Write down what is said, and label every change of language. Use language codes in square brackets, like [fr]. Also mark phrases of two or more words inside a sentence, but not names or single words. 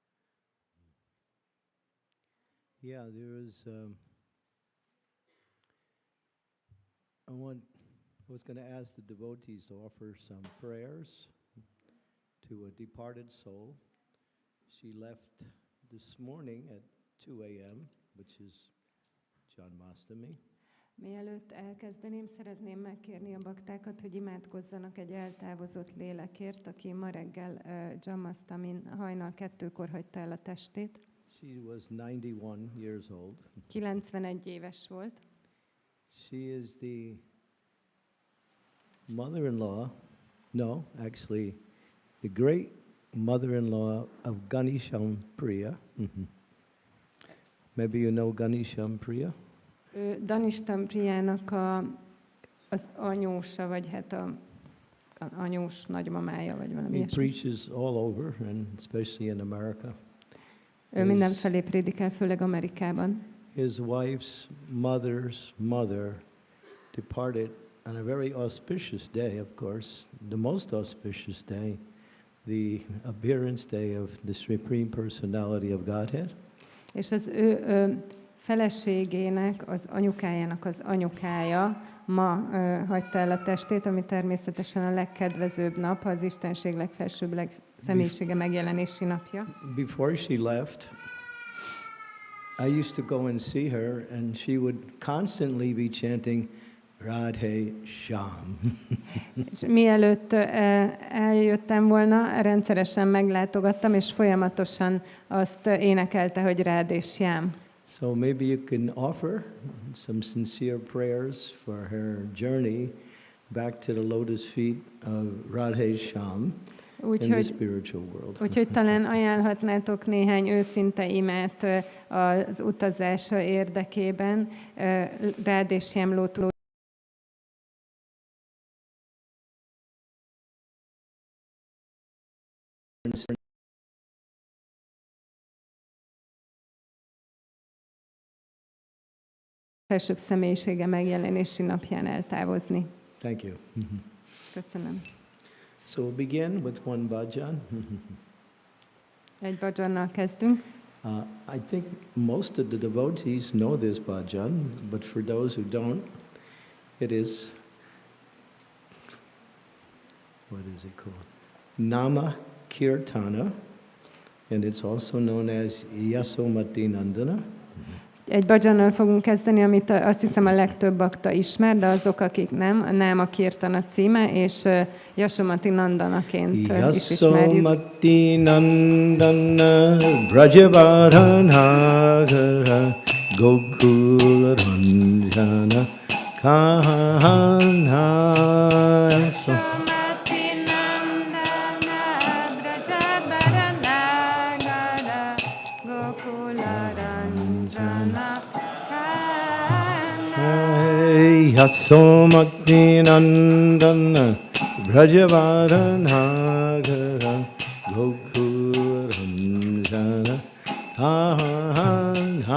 [en] Yeah, there is. I was going to ask the devotees to offer some prayers to a departed soul. She left this morning at 2 a.m., which is Janmāṣṭamī. [hu] Mielőtt elkezdeném, szeretném megkérni a baktákat, hogy imádkozzanak egy eltávozott lélekért, aki ma reggel Janmāṣṭamīn hajnal 2-kor hagyta el a testét. [en] She was 91 years old. [hu] 91 éves volt. [en] She is the mother-in-law, no, actually, the great mother-in-law of Ganesham Priya. Maybe you know Ganesham Priya? [hu] Ganesham Prijának az anyósa, vagy hát a anyós nagymamája, vagy valami [en] He preaches all over, and especially in America. [hu] Ő mindenfelé prédikál, főleg Amerikában. [en] His wife's mother's mother departed on a very auspicious day, of course, the most auspicious day, the appearance day of the Supreme Personality of Godhead. [hu] És az ő feleségének, az anyukájának az anyukája ma hagyta el a testét, ami természetesen a legkedvezőbb nap, az Istenség legfelsőbb személyisége megjelenési napja. [en] Before she left, I used to go and see her, and she would constantly be chanting Radhe-sham. [hu] És mielőtt eljöttem volna, rendszeresen meglátogattam, és folyamatosan azt énekelte, hogy Radhe-sham. [en] So maybe you can offer some sincere prayers for her journey back to the lotus feet of Radhe-sham in the spiritual world. [hu] Úgyhogy talán ajánlhatnátok néhány őszinte imát az utazása érdekében, Radhe-sham lótó. Felsőbb személyisége megjelenési napján eltávozni. [en] Thank you. [hu] Köszönöm. [en] So we'll begin with one bhajan. [hu] Egy bhajannal kezdünk. [en] I think most of the devotees know this bhajan, but for those who don't, it is, what is it called? Nama Kirtana, and it's also known as Yasomati Nandana. [hu] Egy bhajannal fogunk kezdeni, amit azt hiszem a legtöbb bakta ismer, de azok, akik nem, a Náma Kirtana címe, és Yasomati Nandanaként is ismerjük. [sa] Yasomati Nandana Vraja-dhama Gokula Ranjana Kahana. Yasomati Nandana Vraja-dhama Gokula Ranjana Kahana.